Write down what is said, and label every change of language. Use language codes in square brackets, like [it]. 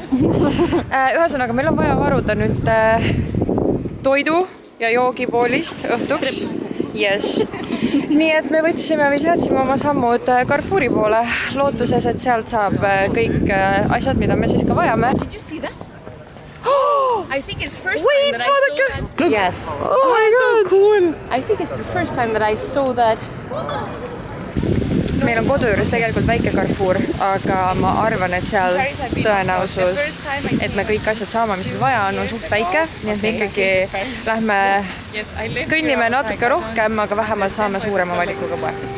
[et] Ühesõnaga, meil on vaja varuda nüüd toidu ja joogipoolist õhtuks. Yes. Nii et me võtsime või seadsime oma sammud Carrefouri poole lootuses, et sealt saab kõik asjad, mida me siis ka vajame. [en] Did you see that? I think it's first time that I saw that. Yes. Oh my god. So cool. I think it's the first time that I saw that. [et] Meil on kodu juures tegelikult väike Carrefour, aga ma arvan, et seal tõenäosus, et me kõik asjad saame, mis me vaja on suht väike, nii et me ikkagi lähme kõnnime natuke rohkem, aga vähemalt saame suurema valikuga poe.